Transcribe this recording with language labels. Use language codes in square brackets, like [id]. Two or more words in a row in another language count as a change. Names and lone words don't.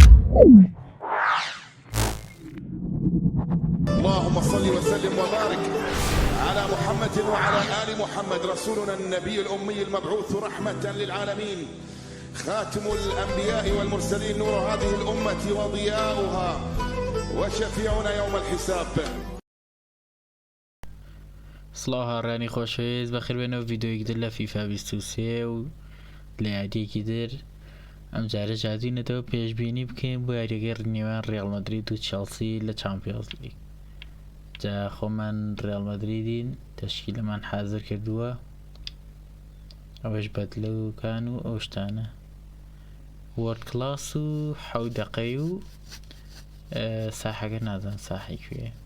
[ar] اللهم صل وسلم وبارك على محمد وعلى آل محمد، رسولنا النبي الأمي المبعوث رحمة للعالمين، خاتم الأنبياء والمرسلين، نور هذه الأمة وضياؤها، وشفيعنا يوم الحساب. [ckb] سڵاو هاڕانی خۆشەویست، بەخێربێنەوە ڤیدۆیەک در لە فیفا 23 و لە یادیەکی در. ئەم جارە جادوینەتەوە پێشبینی بکەین بۆ یاریەکەی نێوان ڕیاڵ مەدرید و چێلسی لە چامپیۆنز لیگ. جا خۆمان ڕیاڵ مەدریدین، تەشکیلەمان حازر کردووە، ئەوەش بەدلەوکان و ئەو شتانە [en] world class [ckb] و 7 دقەی و ساحەکە نازان ساحی کوێ.